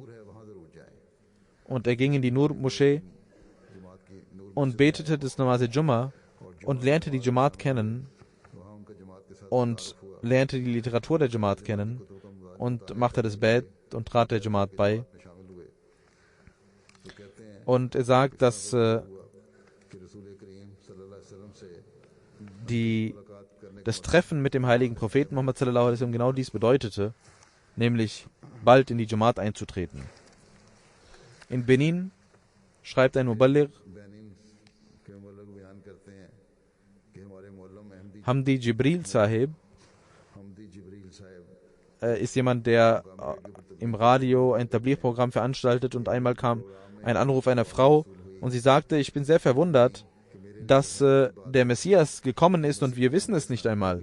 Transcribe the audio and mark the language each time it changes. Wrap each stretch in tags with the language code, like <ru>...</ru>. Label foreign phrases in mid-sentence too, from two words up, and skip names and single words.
<de>Und er ging in die Nur-Moschee und betete das Namaz-e-Jumma und lernte die Jamaat kennen und lernte die Literatur der Jamaat kennen und machte das Bad und trat der Jamaat bei. Und er sagt, dass das Treffen mit dem heiligen Propheten Muhammad</de> <ar>صلى الله عليه وسلم</ar> <de>genau dies bedeutete, nämlich bald in die Jamaat einzutreten. In Benin schreibt ein Muballigh, Hamdi Jibril Sahib ist jemand, der im Radio ein Tabligh-Programm veranstaltet, und einmal kam ein Anruf einer Frau und sie sagte, ich bin sehr verwundert, dass der Messias gekommen ist und wir wissen es nicht einmal.</de>